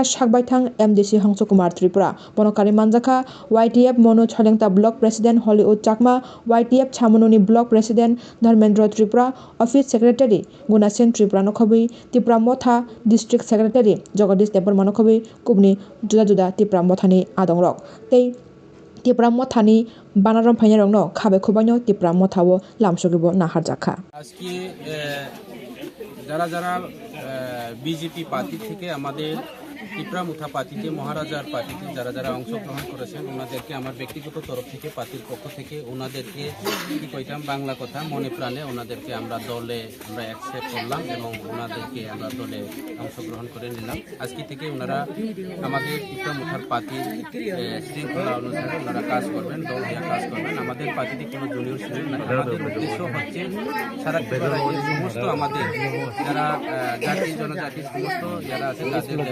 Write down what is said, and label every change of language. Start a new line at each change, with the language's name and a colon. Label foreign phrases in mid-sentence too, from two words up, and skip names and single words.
Kok Borok: sakbaithang MDC Hangso Kumar Tripura bonokari manjakha YTF Mono Cholengta Block President Hollywood Chakma YTF Chamononi Block President Dharmendra Tripura Office Secretary Gunasen Tripura nokhobai tipra motha District Secretary Jagadish Tepar manokhobai kubni juda tipra mothani adongrok tei tipra mothani banarom phainarokno khabe khubaino tipra mothao lamsogibo naharjakha
Bangla: আজকে যারা বিজেপি পার্টি থেকে আমাদের ত্রিপুরা মুথা পার্টিতে মহারাজার পার্টিতে যারা অংশগ্রহণ করেছেন ওনাদেরকে আমার ব্যক্তিগত তরফ থেকে পার্টির পক্ষ থেকে ওনাদেরকে কি কইতাম বাংলা কথা মনে প্রাণে ওনাদেরকে আমরা দলে অ্যাকসেপ্ট করলাম এবং ওনাদেরকে আমরা দলে অংশগ্রহণ করে নিলাম আজকে থেকে ওনারা আমাদের ত্রিপুরা মুথার পার্টির শৃঙ্খলা অনুসারে ওনারা কাজ করবেন দল হয়ে কাজ করবেন আমাদের পার্টিতে কোনো জুনিয়র ছিলেন না আমাদের উদ্দেশ্য হচ্ছে সারা সমস্ত আমাদের যারা জাতি জনজাতি সমস্ত যারা আছে তাদের